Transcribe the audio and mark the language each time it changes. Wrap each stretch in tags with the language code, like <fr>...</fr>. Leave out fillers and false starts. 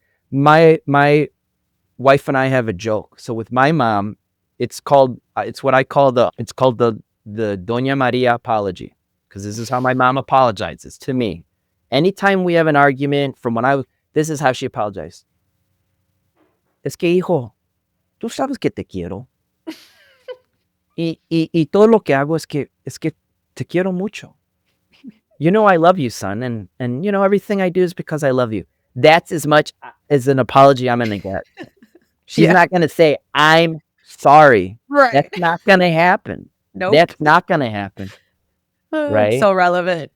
<en>My wife and I have a joke. So with my mom, it's what I call the Doña Maria apology, because this is how my mom apologizes to me. Anytime we have an argument from when this is how she apologized.</en> <es>Es que hijo, tú sabes que te quiero y todo lo que hago es que te quiero mucho.</es> <en>I love you, son, and everything I do is because I love you. That's as much as an apology I'm gonna get. She's Yeah. not gonna say, "I'm sorry." Right. That's not gonna happen. Nope. That's not gonna happen. right? So relevant.</en>